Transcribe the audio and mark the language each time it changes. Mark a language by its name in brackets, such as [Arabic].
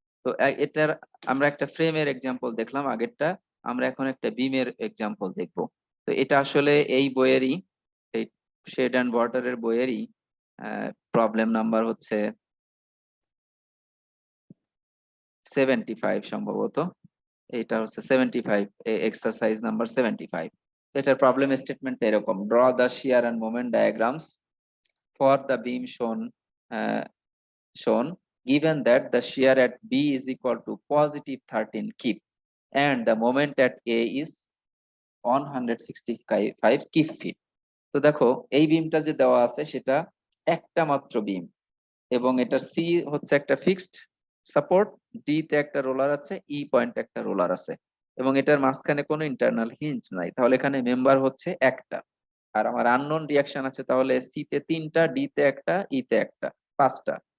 [Bangla] তো এটার আমরা একটা ফ্রেমের এক্সাম্পল দেখলাম আগেরটা, আমরা এখন একটা বিমের এক্সাম্পল দেখব। তো এটা আসলে এই বইয়েরই, এই শেড অ্যান্ড বর্ডারের বইয়েরই প্রবলেম নাম্বার হচ্ছে 75 সম্ভবত। এটা হচ্ছে 75, এক্সারসাইজ নাম্বার 75। এটার প্রবলেম স্টেটমেন্ট এরকম: [English] Draw the shear and moment diagrams for the beam shown given that the shear at B is equal to positive 13 kip and the moment at A is 165 kip feet। [Bangla] তো দেখো এই বিমটা যে দেওয়া আছে সেটা একটা মাত্র বিম, এবং এটা সি হচ্ছে একটা ফিক্সড সাপোর্ট, ডি তে একটা রোলার আছে, ই পয়েন্ট একটা রোলার আছে, এবং এটার মাঝখানে কোনো ইন্টারনাল হিঞ্জ নাই, তাহলে এখানে মেম্বার হচ্ছে একটা। আর আমার আননোন রিয়াকশন আছে, তাহলে সি তে তিনটা, ডি তে একটা, ই তে একটা, পাঁচটা।